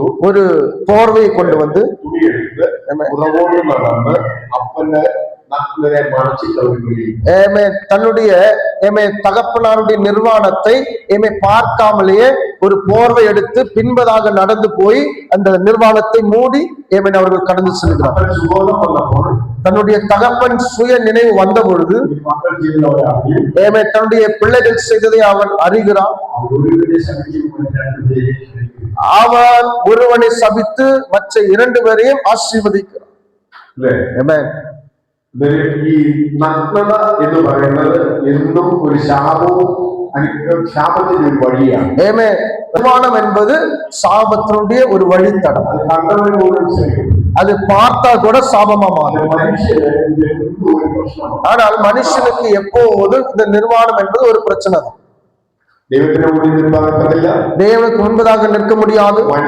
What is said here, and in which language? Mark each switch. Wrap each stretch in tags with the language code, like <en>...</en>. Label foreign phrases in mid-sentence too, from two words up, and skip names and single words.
<ta>ஒரு போர்வையை கொண்டு வந்து தன்னுடைய தகப்பனாருடைய நிர்வாணத்தை பார்க்காமலேயே ஒரு போர்வை எடுத்து பின்பதாக நடந்து போய் அந்த நிர்வாணத்தை மூடி அவர்கள் கடந்து செல்கிறார். தன்னுடைய தகப்பன் சுய நினைவு வந்த பொழுது தன்னுடைய பிள்ளைகள் செய்ததை அவன் அறிகிறான். அவன் ஒருவனை சபித்து மற்ற இரண்டு பேரையும் ஆசீர்வதிக்கிறான்.</ta> <ml>ഈ നഗ്നത എന്ന് പറയുന്നത് എന്നും ഒരു ശാപവും ശാപത്തിന്റെ ഒരു വഴിയാണ്.</ml> <ta>நிர்வாணம் என்பது சாபத்தினுடைய ஒரு வழித்தடம். அது பார்த்தா கூட சாபமா மாறும். ஆனால் மனுஷனுக்கு எப்போதும் இந்த நிர்வாணம் என்பது ஒரு பிரச்சனை தான். தேவனுக்கு முன்பதாக நிற்க முடியாது.</ta>